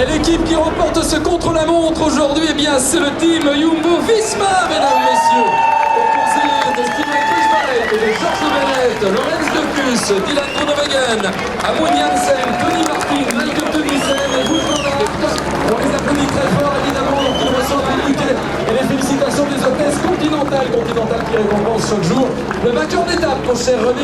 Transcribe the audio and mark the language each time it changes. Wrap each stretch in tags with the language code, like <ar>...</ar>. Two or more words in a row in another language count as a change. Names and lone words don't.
<fr>équipe qui remporte ce contre-la-montre aujourd'hui, eh bien c'est le team Jumbo-Visma, mesdames, messieurs. Composé de Steven Kruijswijk, de Georges Bennett, Lorenz de Plus, Dylan Groenewegen, Amund Jansen, Tony Martin, Michael Tunissen et Wout van Aert. On les applaudit très fort, évidemment, donc ils reçoivent les bouquets et les félicitations des hôtesses continentales qui récompensent chaque jour le vainqueur d'étape, mon cher René.</fr>